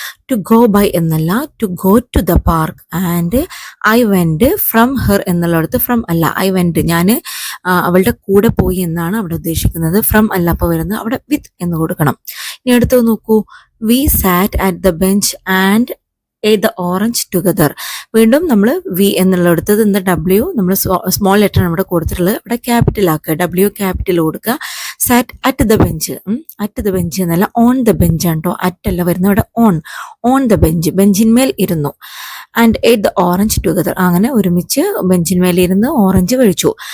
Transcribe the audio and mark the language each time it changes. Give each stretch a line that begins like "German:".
English: To go by എന്നല്ല, to go to the park and I went from her
Malayalam: എന്നുള്ളിടത്ത് from അല്ല,
English: I went
Malayalam: ഞാൻ അവളുടെ കൂടെ പോയി എന്നാണ് അവിടെ ഉദ്ദേശിക്കുന്നത്. ഫ്രം അല്ല അപ്പോൾ വരുന്നത്, അവിടെ വിത്ത് എന്ന് കൊടുക്കണം. ഇനി അടുത്ത് നോക്കൂ,
English: we sat at the bench and ate the orange together.
Malayalam: വീണ്ടും നമ്മൾ വി എന്നുള്ളിടത്തത് എന്താ, ഡബ്ല്യു നമ്മൾ സ്മോൾ ലെറ്റർ നമ്മുടെ കൊടുത്തിട്ടുള്ളത് ഇവിടെ ക്യാപിറ്റൽ ആക്കുക, ഡബ്ല്യു ക്യാപിറ്റൽ കൊടുക്കുക.
English: sat at the bench, at the bench എന്നല്ല on the bench ആണ് കേട്ടോ, at
Malayalam: അല്ല വരുന്നത് ഇവിടെ
English: on the bench,
Malayalam: ബെഞ്ചിന്മേൽ ഇരുന്നു.
English: and ate the orange together,
Malayalam: അങ്ങനെ ഒരുമിച്ച് ബെഞ്ചിന്മേൽ ഇരുന്ന് ഓറഞ്ച് കഴിച്ചു.